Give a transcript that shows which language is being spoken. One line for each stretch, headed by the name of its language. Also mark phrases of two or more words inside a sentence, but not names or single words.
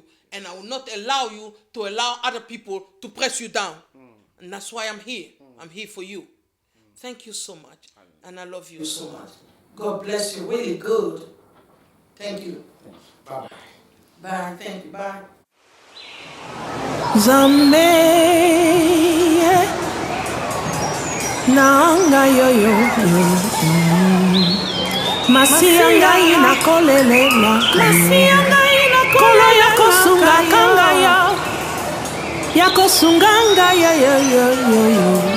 English: And I will not allow you to allow other people to press you down. And that's why I'm here. I'm here for you. Thank you so much. And I love you so much. God bless you. Really good. Thank you. Bye-bye. Bye. Thank you. Bye.
Lingala: Zambe nanga yo Masia ngai na kolelela Masia ngai na kolo ya kosunga kanga ya kosunganga yo